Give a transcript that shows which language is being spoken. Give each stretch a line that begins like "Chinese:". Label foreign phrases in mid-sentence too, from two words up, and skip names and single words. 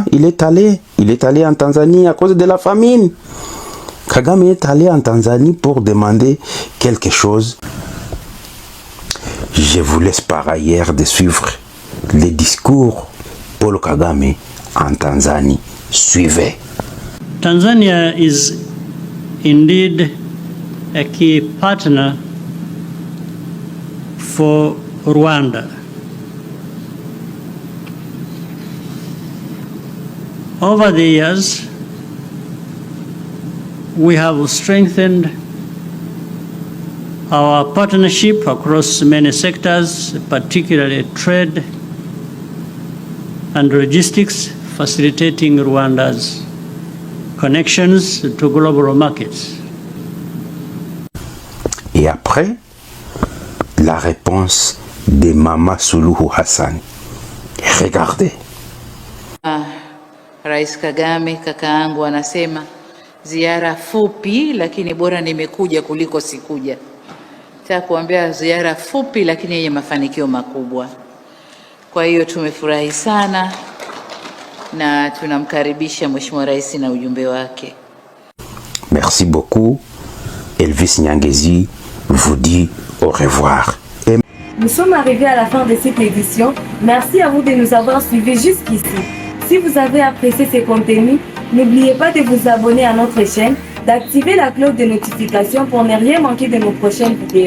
French: Il est allé en Tanzanie à cause de la famine. Kagame est allé en Tanzanie pour demander quelque chose. Je vous laisse par ailleurs de suivre les discours Paul Kagame en Tanzanie. Suivez.
English: Tanzania is indeed a key partner for Rwanda. Over the years, we have strengthened our partnership across many sectors, particularly trade and logistics, facilitating Rwanda's connections to global markets.
French: Et après, la réponse de Mama Suluhu Hassan. Regardez.
Swahili: Rais Kagame kakaangu anasema ziara fupi lakini bora nimekuja kuliko sikuja. Nataka kuambia ziara fupi lakini yenye mafanikio makubwa. Kwa hiyo tumefurahi sana na tunamkaribisha Mheshimiwa Rais na ujumbe wake.
French: Merci beaucoup. Elvis Nyangezi vous dit au revoir. Nous sommes arrivés à la fin de cette édition. Merci à vous de nous avoir suivis jusqu'ici. Si vous avez apprécié ce contenu, n'oubliez pas de vous abonner à notre chaîne, d'activer la cloche de notification pour ne rien manquer de nos prochaines vidéos.